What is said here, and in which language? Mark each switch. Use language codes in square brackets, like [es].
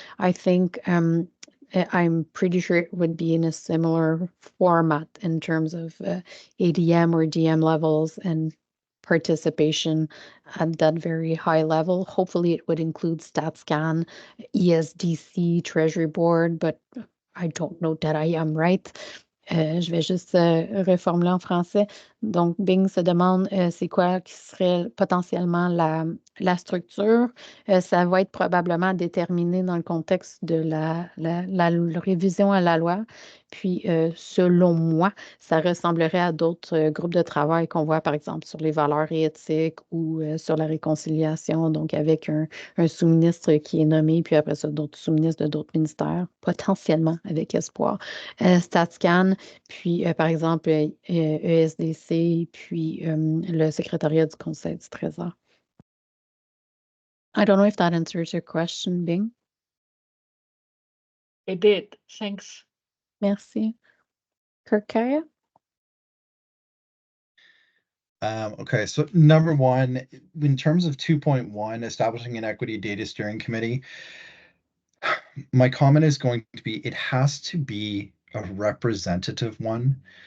[en] I think I'm pretty sure it would be in a similar format in terms of ADM or DM levels and participation at that very high level. Hopefully it would include StatScan, ESDC, Treasury Board, but I don't know that I am right. [fr] Je vais juste reformuler en français. Donc, Bing se demande c'est quoi qui serait potentiellement la structure. Ça va être probablement déterminé dans le contexte de la révision à la loi. Puis, selon moi, ça ressemblerait à d'autres groupes de travail qu'on voit, par exemple, sur les valeurs et éthiques ou sur la réconciliation, donc avec un sous-ministre qui est nommé, puis après ça, d'autres sous-ministres de d'autres ministères, potentiellement avec espoir. StatScan, puis par exemple ESDC, puis le secrétariat du Conseil du Trésor. [en] I don't know if that answers your question, Bing. It did. Thanks. [fr] Merci. Kirkaya? [en] Okay, so number one, in terms of 2.1, establishing an equity data steering committee, my comment is going to be it has to be a representative one.